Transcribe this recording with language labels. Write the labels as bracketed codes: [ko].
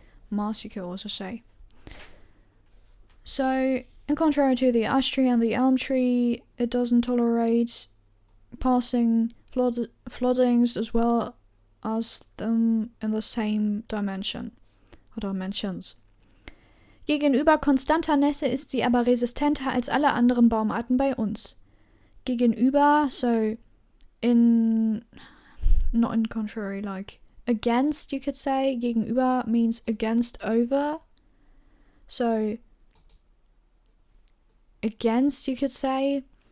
[en] Mass, you could also say. So, in contrary to the ash tree and the elm tree, it doesn't tolerate passing floodings as well as them in the same dimension or dimensions. [de] Gegenüber konstanter Nässe ist sie aber resistenter als alle anderen Baumarten bei uns. [en] Gegenüber, so not in contrary, like against, you could say. Gegenüber means against, over. So against, you could say.